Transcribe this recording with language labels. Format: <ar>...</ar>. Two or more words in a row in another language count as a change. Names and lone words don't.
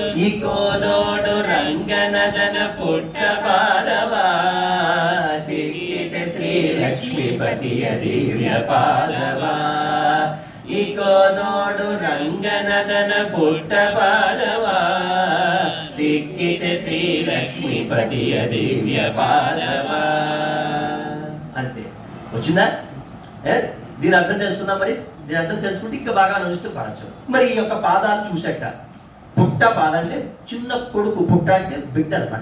<kn>ಇಕೋ ನೋಡು ರಂಗನದನ ಪುಟ್ಟ ಪಾದವ ಸಿಕ್ಕಿತೆ ಶ್ರೀ ಲಕ್ಷ್ಮೀಪತಿಯ ದಿವ್ಯ ಪಾದವ ಇಕೋ ನೋಡು ರಂಗನದನ ಪುಟ್ಟ ಪಾದವ ಸಿಕ್ಕಿತೆ ಶ್ರೀ ಲಕ್ಷ್ಮೀಪತಿಯ ದಿವ್ಯ ಪಾದವ.</kn> <te>అంతే, వచ్చిందా? దీని అర్థం తెలుసుకుందాం. మరి దీని అర్థం తెలుసుకుంటే ఇంకా బాగా నడుస్తూ పాడచ్చు. మరి ఈ యొక్క పాదాలు చూసేట పుట్ట పాద అంటే చిన్న కొడుకు, పుట్ట అంటే బిడ్డ అనమాట.</te>